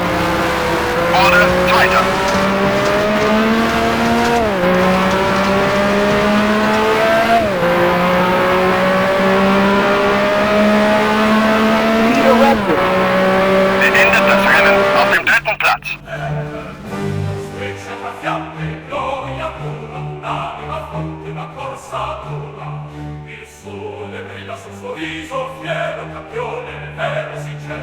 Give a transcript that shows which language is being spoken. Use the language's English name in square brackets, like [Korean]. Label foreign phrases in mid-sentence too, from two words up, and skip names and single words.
[German] Wurde Zweiter. Peter Redford. Beendet das Rennen auf dem 3. Platz. [Italian] Striscia tra fiamme, gloria pura, un'anima fonte, una corsa dura. Il sole brilla sul suo viso, fiero campione, vero si